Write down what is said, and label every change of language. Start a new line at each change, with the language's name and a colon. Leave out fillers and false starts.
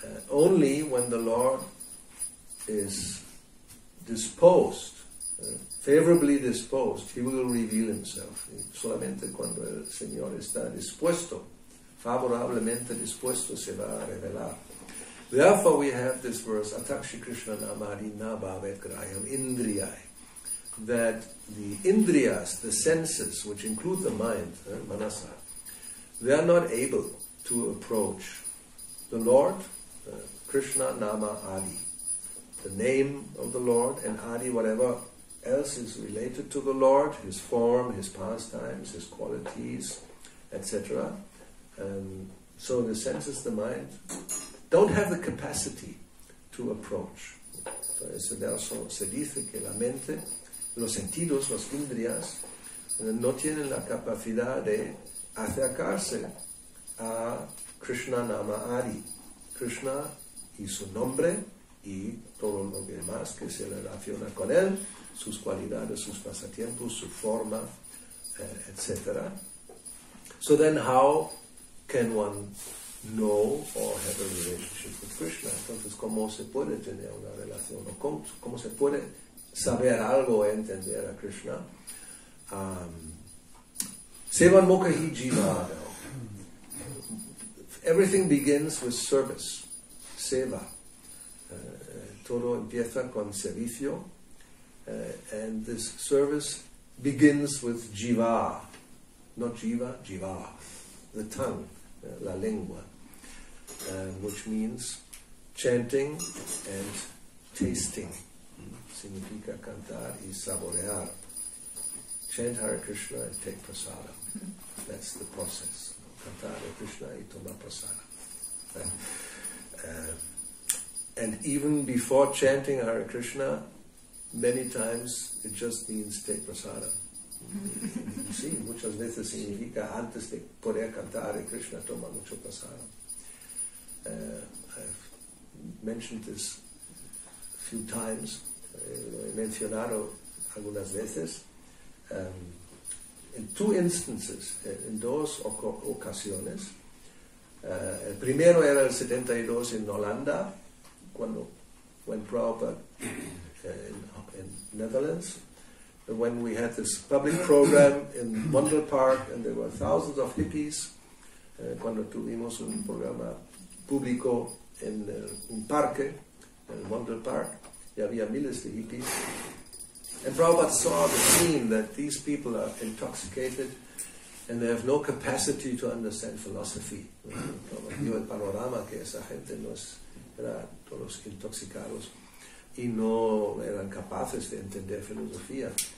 English: Only when the Lord is disposed, favorably disposed, he will reveal himself.
Spanish: Solamente cuando el Señor está dispuesto, favorablemente dispuesto, se va a revelar.
English: Therefore we have this verse,
Sanskrit: Atakshi Krishna Namadi Nabhavet Grayam Indriyai,
English: that the Indriyas, the senses, which include the mind, Manasa, they are not able to approach the Lord, Krishna Nama Adi, the name of the Lord, and Adi, whatever else is related to the Lord, his form, his pastimes, his qualities, etc. So the senses, the mind, don't have the capacity to approach.
Spanish: So ese verso se dice que la mente, los sentidos, los indriyas, no tienen la capacidad de acercarse a Krishna Nama Adi, Krishna y su nombre y todo lo demás que se relaciona con él, sus cualidades, sus pasatiempos, su forma, etc.
English: So then how can one know or have a relationship with Krishna?
Spanish: Entonces, ¿cómo se puede tener una relación? ¿O cómo se puede saber algo o entender a Krishna?
Sanskrit: Sevan Mukhahi Jiva.
English: Everything begins with service, seva.
Spanish: Todo empieza con servicio,
English: and this service begins with jiva, not jiva, jiva, the tongue,
Spanish: la lengua,
English: which means chanting and tasting.
Spanish: Significa cantar y saborear.
English: Chant Hare Krishna and take prasada. That's the process.
Spanish: Cantar Hare Krishna y tomar prasada.
English: And even before chanting Hare Krishna, many times it just means take prasada.
Spanish: Sí, muchas veces significa antes de poder cantar Hare Krishna, toma mucho prasada.
English: I've mentioned this a few times.
Spanish: He mencionado algunas veces.
English: In two instances, in
Spanish: dos ocasiones. El primero era el 72 en Holanda,
English: when Prabhupada in Netherlands, when we had this public program in Wondel Park, and there were thousands of hippies,
Spanish: cuando tuvimos un programa público en un parque, en Wondel Park, y había miles de hippies.
English: And Prabhupada saw the scene that these people are intoxicated and they have no capacity to understand philosophy.
Spanish: Vio el panorama que esa gente era todos intoxicados y no eran capaces de entender filosofía.